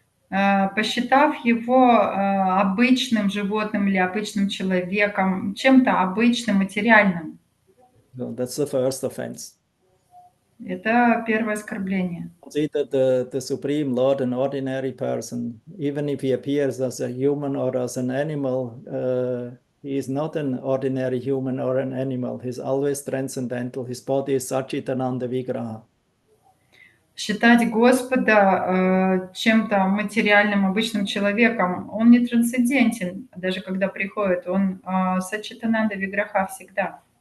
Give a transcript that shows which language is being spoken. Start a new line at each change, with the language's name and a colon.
Russian: Посчитав его обычным животным или обычным человеком, чем-то обычным, материальным.
English: So that's the first offense.
Russian: Это первое оскорбление.
English: Consider the Supreme Lord an ordinary person, even if he appears as a human or as an animal. He is not an ordinary human or an animal. He's always transcendental. His body is Satchitananda Vigraha.
Russian: Считать Господа чем-то материальным, обычным человеком, он не трансцендентен. Даже когда приходит, он Саччитананда Виграха всегда.